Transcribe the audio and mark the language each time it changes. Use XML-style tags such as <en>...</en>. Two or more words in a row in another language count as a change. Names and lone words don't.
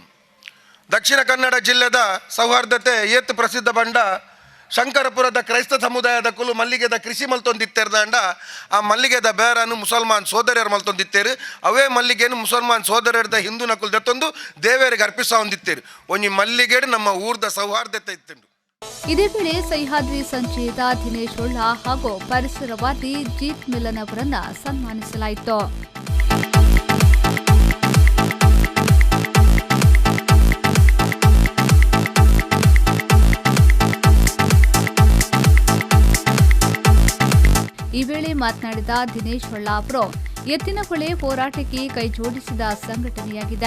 <tcy>ದಕ್ಷಿಣ ಕನ್ನಡ ಜಿಲ್ಲೆದ ಸೌಹಾರ್ದತೆ ಏತ್ ಪ್ರಸಿದ್ಧ ಬಂಡ ಶಂಕರಪುರದ ಕ್ರೈಸ್ತ ಸಮುದಾಯದ ಕುಲು ಮಲ್ಲಿಗೆದ ಕೃಷಿ ಮಲ್ತೊಂದಿತ್ತೇರ್ದಂಡ ಆ ಮಲ್ಲಿಗೆದ ಬೇರನ್ನು ಮುಸಲ್ಮಾನ್ ಸೋದರಿಯರು ಮಲ್ತೊಂದಿತ್ತೇರು. ಅವೇ ಮಲ್ಲಿಗೆಯನ್ನು ಮುಸಲ್ಮಾನ್ ಸೋದರಿಯರ್ದ ಹಿಂದೂ ನಕುಲು ದತ್ತೊಂದು ದೇವರಿಗೆ ಅರ್ಪಿಸ ಹೊಂದಿತ್ತೇರು. ಒಂಜಿ ಮಲ್ಲಿಗೆಡು ನಮ್ಮ ಊರ್ದ ಸೌಹಾರ್ದತೆ ಇತ್ತುಂಡು.</tcy> <kn>ಇದೇ ವೇಳೆ ಸಹ್ಯಾದ್ರಿ ಸಂಚಯದ ದಿನೇಶ್ ಹೊಳ್ಳ ಹಾಗೂ ಪರಿಸರವಾದಿ ಜೀತ್ ಮಿಲನ್ ಅವರನ್ನ ಸನ್ಮಾನಿಸಲಾಯಿತು. ಈ ವೇಳೆ ಮಾತನಾಡಿದ ದಿನೇಶ್ ಹೊಳ್ಳ ಅವರು, ಎತ್ತಿನಹೊಳೆ ಹೋರಾಟಕ್ಕೆ ಕೈಜೋಡಿಸಿದ ಸಂಘಟನೆಯಾಗಿದೆ.</kn>